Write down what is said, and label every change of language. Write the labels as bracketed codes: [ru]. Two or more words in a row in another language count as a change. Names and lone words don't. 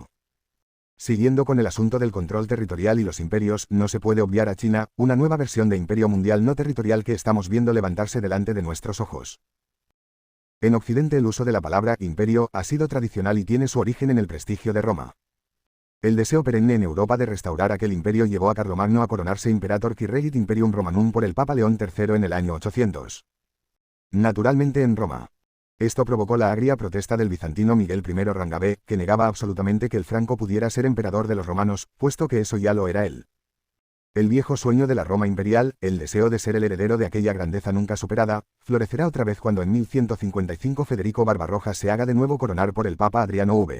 [es] Siguiendo con el asunto del control territorial y los imperios, no se puede obviar a China, una nueva versión de imperio mundial no territorial que estamos viendo levantarse delante de nuestros ojos. En Occidente el uso de la palabra imperio ha sido tradicional y tiene su origen en el prestigio de Roma. El deseo perenne en Europa de restaurar aquel imperio llevó a Carlomagno a coronarse [la] Imperator qui regit imperium Romanum [es] por el Papa León III en el año 800. Naturalmente en Roma. Esto provocó la agria protesta del bizantino Miguel I Rangabé, que negaba absolutamente que el franco pudiera ser emperador de los romanos, puesto que eso ya lo era él. El viejo sueño de la Roma imperial, el deseo de ser el heredero de aquella grandeza nunca superada, florecerá otra vez cuando en 1155 Federico Barbarroja se haga de nuevo coronar por el Papa Adriano V.